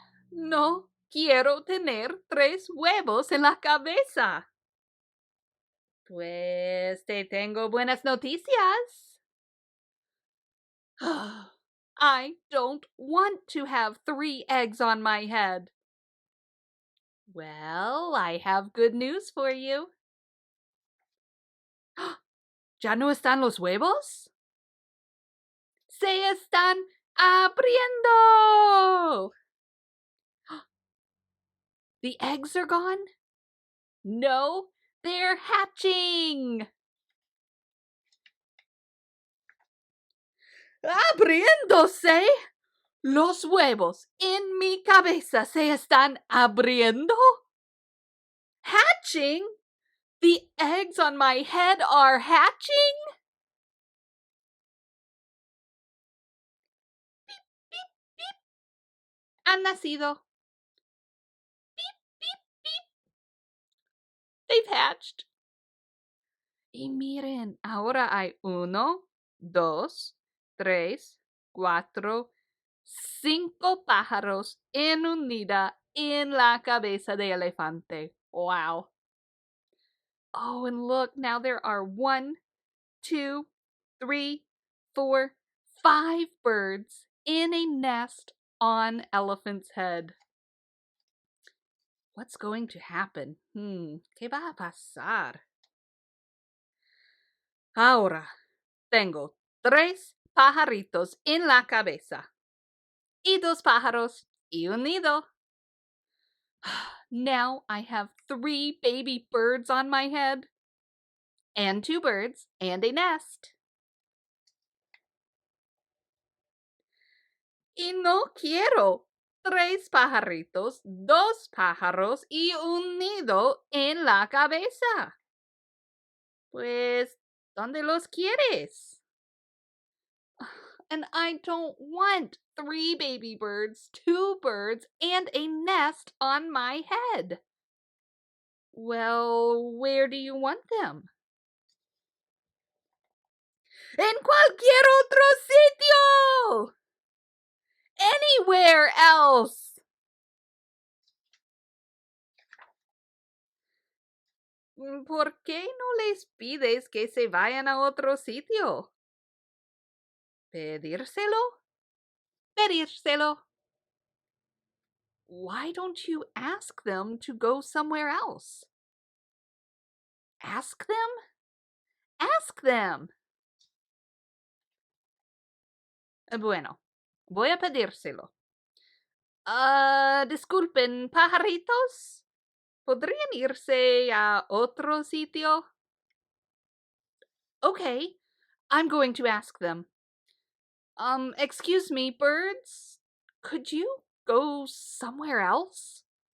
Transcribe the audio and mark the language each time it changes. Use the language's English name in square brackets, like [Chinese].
[Spanish] No quiero tener 3 huevos en la cabeza. Pues te tengo buenas noticias. [English] I don't want to have 3 eggs on my head. Well, I have good news for you. [Spanish] ¿Ya no están los huevos? ¡Se están abriendo! [English] The eggs are gone? No, they're hatching! [Spanish] ¡Abriéndose! ¿Los huevos en mi cabeza se están abriendo? [English] Hatching? The eggs on my head are hatching? [Spanish] Beep, beep, beep. Han nacido. Beep, beep, beep. [English] They've hatched. [Spanish] Y miren, ahora hay 1, 2, 3, 4, 5 pájaros en unidad en la cabeza de elefante. [English] Wow. Oh, and look, now there are 1, 2, 3, 4, 5 birds in a nest on elephant's head. What's going to happen? [Spanish] ¿Qué va a pasar? Ahora tengo 3 pajaritos en la cabeza y 2 pájaros y un nido. [English] Now I have 3 baby birds on my head and 2 birds and a nest. [Spanish] Y no quiero 3 pajaritos, 2 pájaros y un nido en la cabeza. Pues, ¿dónde los quieres? [English] And I don't want 3 baby birds, 2 birds, and a nest on my head. Well, where do you want them? [Spanish] En cualquier otro sitio! [English] Anywhere else! [Spanish] ¿Por qué no les pides que se vayan a otro sitio? ¿Pedírselo? Pedírselo. [English] Why don't you ask them to go somewhere else? Ask them? Ask them. [Spanish] Bueno, voy a pedírselo. Disculpen, pajaritos, ¿podrían irse a otro sitio? [English] Okay, I'm going to ask them. Excuse me, birds, could you go somewhere else?